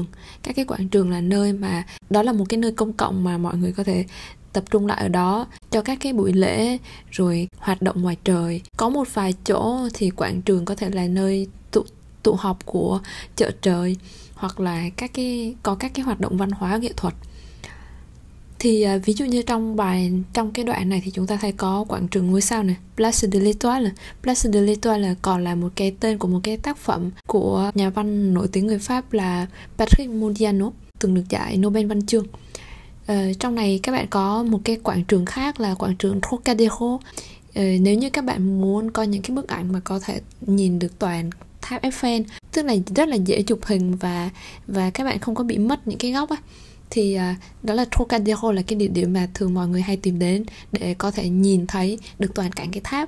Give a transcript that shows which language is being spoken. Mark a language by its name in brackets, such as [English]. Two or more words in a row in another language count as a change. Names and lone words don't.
[Vietnamese] Các cái quảng trường là nơi mà đó là một cái nơi công cộng mà mọi người có thể tập trung lại ở đó cho các cái buổi lễ rồi hoạt động ngoài trời. Có một vài chỗ thì quảng trường có thể là nơi tụ họp của chợ trời hoặc là có các cái hoạt động văn hóa nghệ thuật. Thì ví dụ như trong cái đoạn này thì chúng ta thấy có quảng trường ngôi sao này, Place de l'Étoile. Place de l'Étoile còn là một cái tên của một cái tác phẩm của nhà văn nổi tiếng người Pháp là Patrick Modiano, từng được giải Nobel văn chương. Trong này các bạn có một cái quảng trường khác là quảng trường Trocadéro. Nếu như các bạn muốn có những cái bức ảnh mà có thể nhìn được toàn tháp Eiffel, tức là rất là dễ chụp hình và các bạn không có bị mất những cái góc ấy, Thì đó là Trocadero, là cái địa điểm mà thường mọi người hay tìm đến để có thể nhìn thấy được toàn cảnh cái tháp.